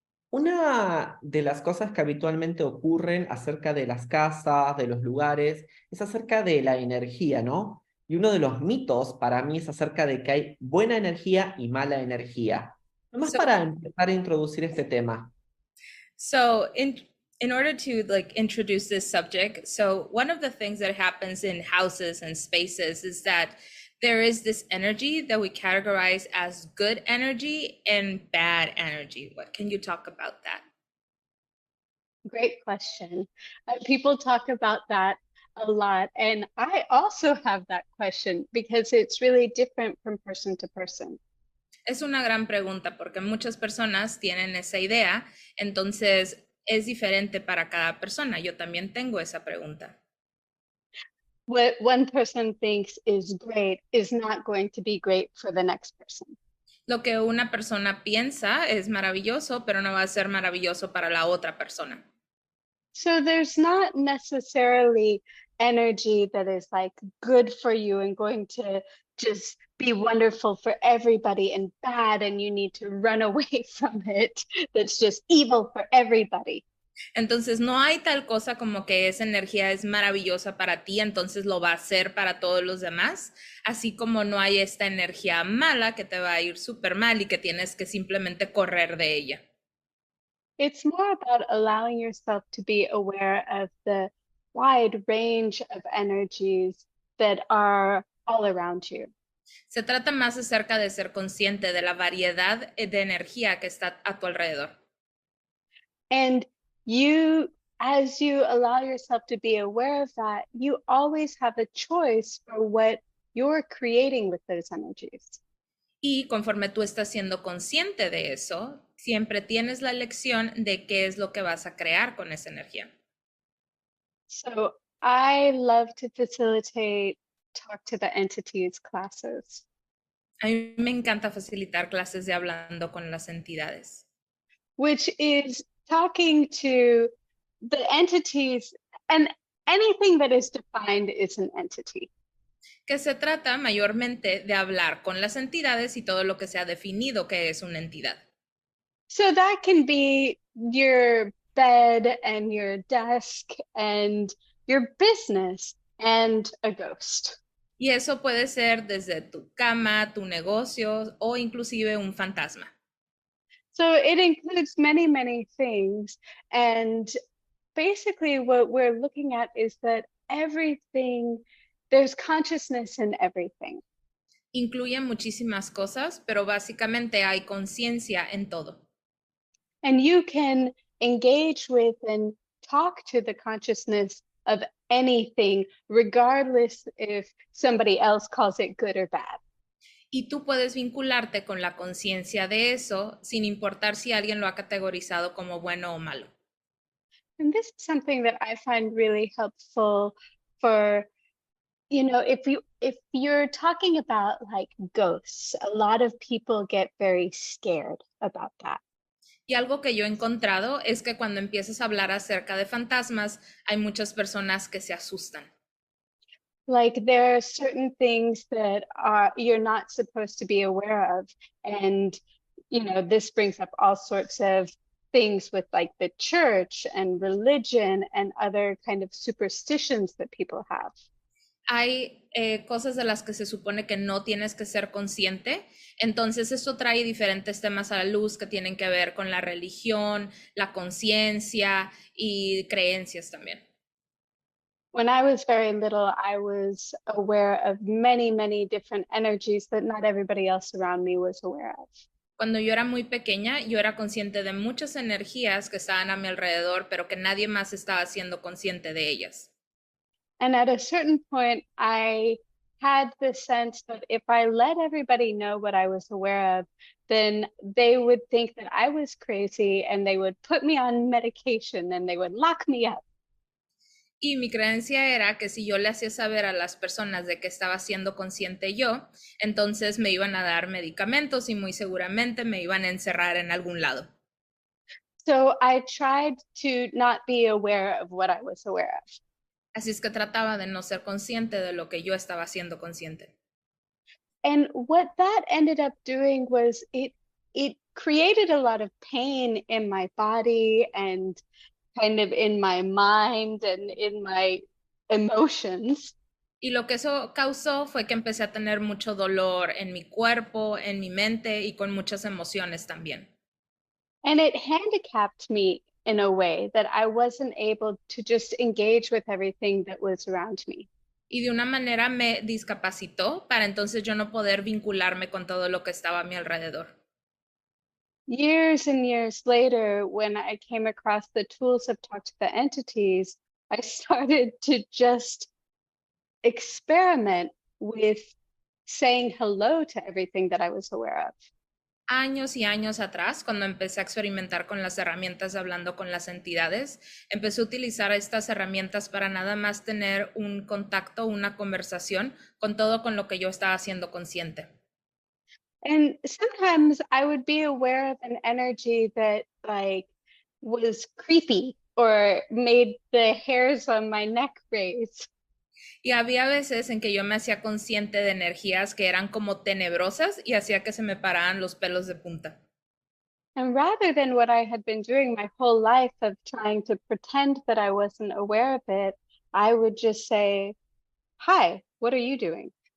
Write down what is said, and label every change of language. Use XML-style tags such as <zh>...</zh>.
<es>Una de las cosas que habitualmente ocurren acerca de las casas, de los lugares, es acerca de la energía, ¿no? Y uno de los mitos para mí es acerca de que hay buena energía y mala energía. Nomás</es> <en>So,</en> <es>para empezar a introducir este tema.</es> <en>so in order to introduce this subject, so one of the things that happens in houses and spaces is that there is this energy that we categorize as good energy and bad energy. What can you talk about that? Great question. People talk about that a lot. And I also have that question because it's really different from person to person.</en> <es>Es una gran pregunta porque muchas personas tienen esa idea, entonces es diferente para cada persona. Yo también tengo esa pregunta.</es> <en>What one person thinks is great is not going to be great for the next person.</en> <es>Lo que una persona piensa es maravilloso, pero no va a ser maravilloso para la otra persona.</es> <en>So there's not necessarily energy that is like good for you and going to just be wonderful for everybody and bad and you need to run away from it. That's just evil for everybody.</en> <es>Entonces no hay tal cosa como que esa energía es maravillosa para ti, entonces lo va a ser para todos los demás, así como no hay esta energía mala que te va a ir súper mal y que tienes que simplemente correr de ella.</es> <en>It's more about allowing yourself to be aware of the wide range of energies that are all around you.</en> <es>Se trata más acerca de ser consciente de la variedad de energía que está a tu alrededor.</es> <en>And you, as you allow yourself to be aware of that, you always have a choice for what you're creating with those energies.</en> <es>Y conforme tú estás siendo consciente de eso, siempre tienes la elección de qué es lo que vas a crear con esa energía.</es> <en>So I love to facilitate talk to the entities classes.</en> <es>A mí me encanta facilitar clases de hablando con las entidades,</es> <en>Which is talking to the entities, and anything that is defined is an entity.</en> <es>que se trata mayormente de hablar con las entidades y todo lo que se ha definido que es una entidad.</es> <en>So that can be your bed and your desk and your business and a ghost.</en> <es>Y eso puede ser desde tu cama, tu negocio o inclusive un fantasma.</es> <en>So it includes many, many things. And basically, what we're looking at is that everything, there's consciousness in everything.</en> <es>Incluye muchísimas cosas, pero básicamente hay conciencia en todo.</es> <en>And you can engage with and talk to the consciousness of anything, regardless if somebody else calls it good or bad.</en> <es>Y tú puedes vincularte con la conciencia de eso sin importar si alguien lo ha categorizado como bueno o malo.</es> <en>And this is something that I find really helpful for, if you're talking about like ghosts, a lot of people get very scared about that.</en> <es>Y algo que yo he encontrado es que cuando empiezas a hablar acerca de fantasmas, hay muchas personas que se asustan.</es> <en>Like there are certain things that you're not supposed to be aware of, and this brings up all sorts of things with like the church and religion and other kind of superstitions that people have.</en> <es>Hay cosas de las que se supone que no tienes que ser consciente, entonces esto trae diferentes temas a la luz que tienen que ver con la religión, la conciencia y creencias también.</es> <en>When I was very little, I was aware of many, many different energies that not everybody else around me was aware of.</en> <es>Cuando yo era muy pequeña, yo era consciente de muchas energías que estaban a mi alrededor, pero que nadie más estaba siendo consciente de ellas.</es> <en>And at a certain point, I had the sense that if I let everybody know what I was aware of, then they would think that I was crazy and they would put me on medication and they would lock me up.</en> <es>Y mi creencia era que si yo le hacía saber a las personas de que estaba siendo consciente yo, entonces me iban a dar medicamentos y muy seguramente me iban a encerrar en algún lado.</es> <en>So I tried to not be aware of what I was aware of.</en> <es>Así es que trataba de no ser consciente de lo que yo estaba siendo consciente.</es> <en>And what that ended up doing was it created a lot of pain in my body and kind of in my mind and in my emotions.</en> <es>Y lo que eso causó fue que empecé a tener mucho dolor en mi cuerpo, en mi mente y con muchas emociones también.</es> <en>And it handicapped me in a way that I wasn't able to just engage with everything that was around me.</en> <es>Y de una manera me discapacitó para entonces yo no poder vincularme con todo lo que estaba a mi alrededor.</es> <en>Years and years later, when I came across the tools of Talk to the Entities, I started to just experiment with saying hello to everything that I was aware of.</en> <es>Años y años atrás, cuando empecé a experimentar con las herramientas de hablando con las entidades, empecé a utilizar estas herramientas para nada más tener un contacto, una conversación con todo con lo que yo estaba siendo consciente.</es> <en>And sometimes I would be aware of an energy that like was creepy or made the hairs on my neck raise.</en> <es>Y había veces en que yo me hacía consciente de energías que eran como tenebrosas y hacía que se me pararan los pelos de punta.</es> <en>And rather than what I had been doing my whole life of trying to pretend that I wasn't aware of it, I would just say, "Hi, what are you doing?"</en>